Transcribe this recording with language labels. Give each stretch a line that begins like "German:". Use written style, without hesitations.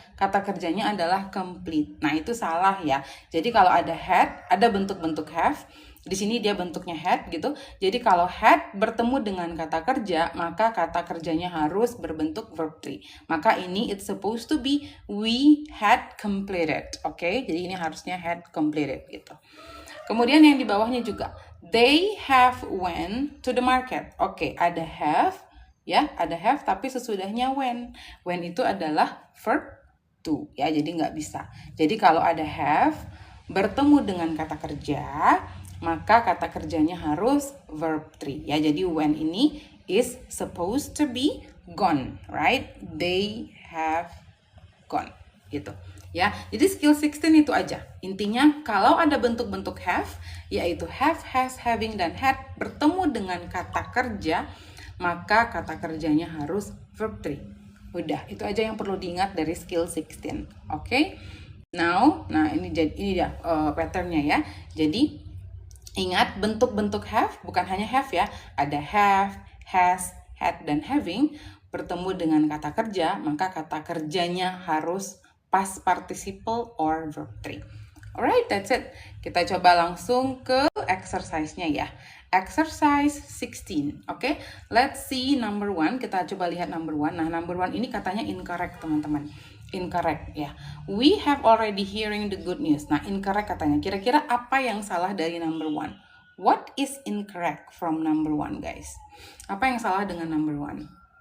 Indonesian: Kata kerjanya adalah complete. Nah, itu salah ya. Jadi kalau ada had, ada bentuk-bentuk have. Di sini dia bentuknya had gitu. Jadi kalau had bertemu dengan kata kerja, maka kata kerjanya harus berbentuk verb 3. Maka ini
English: it's supposed to be we had completed.
Indonesian: Oke, jadi ini harusnya had completed gitu. Kemudian yang di bawahnya juga,
English: they have went to the market.
Indonesian: Oke, ada have, ya, ada have, tapi sesudahnya when. When itu adalah verb to, ya, jadi nggak bisa. Jadi kalau ada have bertemu dengan kata kerja, maka kata kerjanya harus verb 3, ya.
English: Jadi when ini is supposed to be gone, right?
Indonesian: They have gone, gitu. Ya, jadi skill 16 itu aja. Intinya kalau ada bentuk-bentuk have, yaitu have, has, having, dan had bertemu dengan kata kerja, maka kata kerjanya harus verb 3. Udah, itu aja yang perlu diingat dari skill 16. Oke? Now, nah ini dia patternnya ya. Jadi ingat bentuk-bentuk have bukan hanya have ya. Ada have, has, had, dan having bertemu dengan kata kerja, maka kata kerjanya harus past participle or verb 3.
English: Alright, that's it.
Indonesian: Kita coba langsung ke exercise-nya ya.
English: Exercise 16. Oke, let's see number 1.
Indonesian: Kita coba lihat number 1. Nah, number 1 ini katanya incorrect, teman-teman. Incorrect ya.
English: We have already hearing the good news.
Indonesian: Nah, incorrect katanya. Kira-kira apa yang salah dari number 1?
English: What is incorrect from number 1, guys?
Indonesian: Apa yang salah dengan number 1?